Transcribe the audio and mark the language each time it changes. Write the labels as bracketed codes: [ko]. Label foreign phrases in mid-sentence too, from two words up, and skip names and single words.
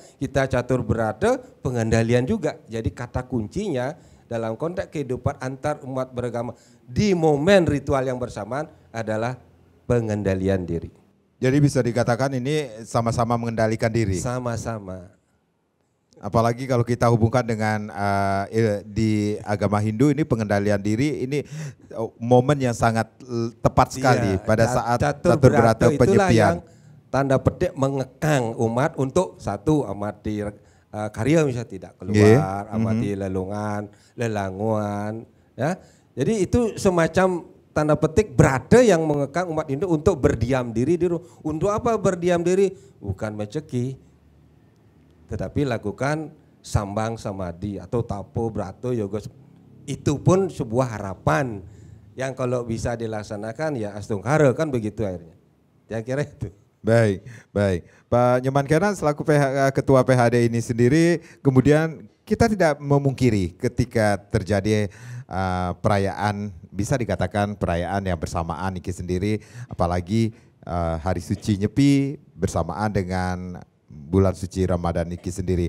[id] Kita catur berata, pengendalian juga. Jadi kata kuncinya dalam konteks kehidupan antar umat beragama di momen ritual yang bersamaan adalah pengendalian diri. Jadi bisa dikatakan ini sama-sama mengendalikan diri. Sama-sama. Apalagi kalau kita hubungkan dengan di agama Hindu ini pengendalian diri ini momen yang sangat tepat sekali pada saat catur berata penyepian. Yang tanda petik mengekang umat untuk satu amati karya misalnya tidak keluar, amati lelungan, lelanguan, ya. Jadi itu semacam tanda petik berada yang mengekang umat Hindu untuk berdiam diri di rumah. Untuk apa berdiam diri? Bukan mencekik, tetapi lakukan sambang samadhi atau tapo brato yoga. Itu pun sebuah harapan yang kalau bisa dilaksanakan ya astungkara, kan begitu akhirnya. Saya kira itu. Baik, baik. Pak Nyoman Kenan selaku Ketua PHD ini sendiri, kemudian kita tidak memungkiri ketika terjadi perayaan, bisa dikatakan perayaan yang bersamaan Niki sendiri, apalagi Hari Suci Nyepi bersamaan dengan bulan suci Ramadan Niki sendiri.